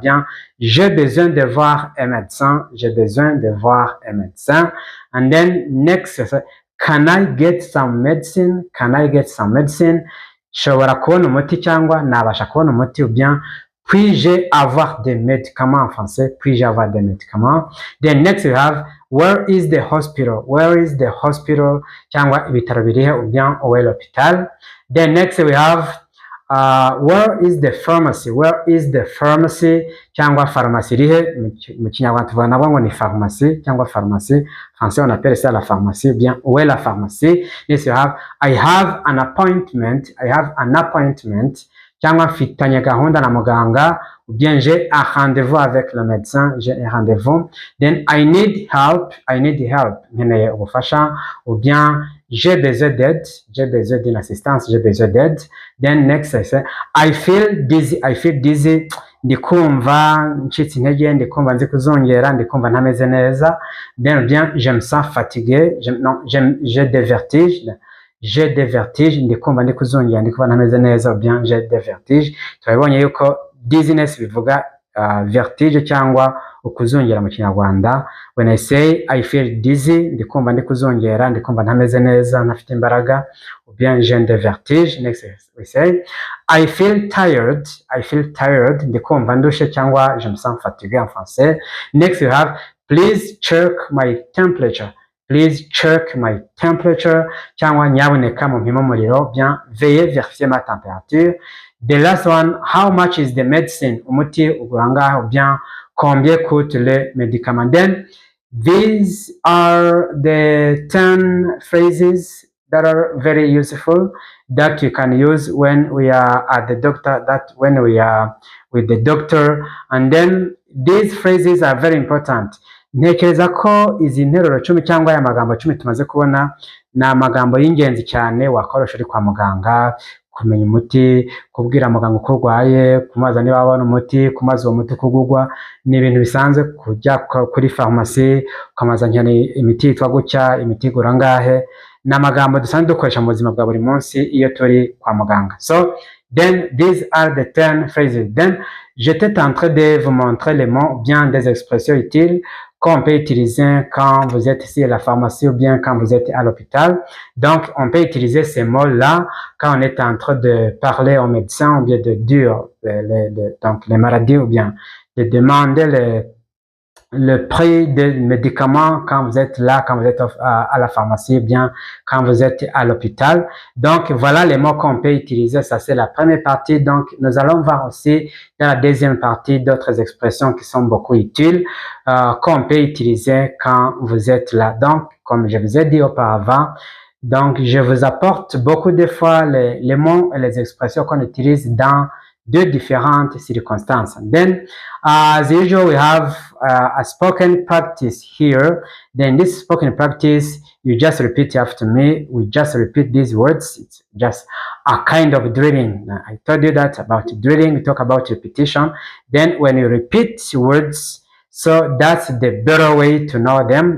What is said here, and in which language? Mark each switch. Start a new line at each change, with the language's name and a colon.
French: Bien, j'ai besoin de voir un médecin. J'ai besoin de voir un médecin.
English: And then next, can I get some medicine? Can I get some medicine?
Kinyarwanda: Nshobora kubona umuti cyangwa nabasha kubona umuti.
French: Ou bien, puis-je avoir des médicaments en français? Puis-je avoir des médicaments?
English: Then next we have, where is the hospital? Where is the hospital?
Kinyarwanda: Cyangwa ibitaro birihe?
French: Ou bien où est l'hôpital?
English: Then next we have, where is the pharmacy? Where is the pharmacy?
Kinyarwanda: Cyangwa pharmacie irihe? Mu kinyarwanda tuvuga nabwo ngo ni pharmacie cyangwa pharmacie.
French: Français on appelle ça la pharmacie. Bien, où est la pharmacie?
English: Yes, you have, I have an appointment. I have an appointment.
Kinyarwanda: Cyangwa mfitanye gahunda na muganga.
French: Ou bien j'ai un rendez-vous avec le médecin. J'ai un rendez-vous.
English: Then I need help. I need help.
Kinyarwanda: Nkeneye ubufasha.
French: Ou bien j'ai besoin d'aide. J'ai besoin d'une assistance. J'ai besoin d'aide.
English: Then next I say, I feel dizzy. I feel dizzy.
Kinyarwanda: Ndikumva ncitse intege, ndikumva nzi kuzongera, ndikumva ntameze neza.
French: Bien, je me sens fatigué. J'ai des vertiges. J'ai des vertiges.
Kinyarwanda: Ndikumva ndi kuzongera, ndikumva ntameze neza.
French: Bien, j'ai des vertiges.
Kinyarwanda: Turabonye yuko dizziness bivuga vertige cyangwa ukuzongera mu kinyarwanda.
English: When I say I feel dizzy,
Kinyarwanda: ndikumva ndi kuzongera, ndikumva ntameze neza, ntafite imbaraga.
French: Ou bien j'ai des vertiges.
English: Next we say I feel tired. I feel tired.
Kinyarwanda: Ndikumva ndushe
French: cyangwa je me sens fatigué en français.
English: Next you have, please check my temperature. Please check my temperature.
Kinyarwanda: Cyangwa nyaboneka mumpima umuriro.
French: Bien, veuillez vérifier ma température.
English: The last one, how much is the medicine?
Kinyarwanda: Umuti uguranga.
French: Ou bien, combien coûte le médicament?
English: Then, these are the 10 phrases that are very useful that you can use when we are at the doctor, that when we are with the doctor. And then these phrases are very important.
Kinyarwanda: ntekereza ko izi nteruro 10 cyangwa aya magambo 10 tumaze kubona ni amagambo y'ingenzi cyane wakoresha uri kwa muganga, kumenya umuti, kubwira muganga uko urwaye, kumaza niba wabona umuti, kumaza uwo muti kugugwa, ni ibintu bisanzwe kujya kuri farumasi ukamaza nkeneye imiti yitwa gutya, imiti igura ngahe, ni amagambo dusanzwe dukoresha mu buzima bwa buri munsi iyo turi kwa muganga.
English: So then these are the 10 phrases.
French: Then j'étais en train de vous montrer les mots, bien des expressions utiles qu'on peut utiliser quand vous êtes ici à la pharmacie ou bien quand vous êtes à l'hôpital. Donc, on peut utiliser ces mots-là quand on est en train de parler au médecin ou bien de dire donc les maladies ou bien de demander le prix des médicaments quand vous êtes là, quand vous êtes à la pharmacie, ou bien quand vous êtes à l'hôpital. Donc, voilà les mots qu'on peut utiliser. Ça, c'est la première partie. Donc, nous allons voir aussi dans la deuxième partie d'autres expressions qui sont beaucoup utiles, qu'on peut utiliser quand vous êtes là. Donc, comme je vous ai dit auparavant, donc, je vous apporte beaucoup de fois les mots et les expressions qu'on utilise dans deux différentes circumstances.
English: Then, as usual, we have a spoken practice here. Then this spoken practice, you just repeat after me. We just repeat these words. It's just a kind of drilling. I told you that about drilling. We talk about repetition. Then when you repeat words, so that's the better way to know them.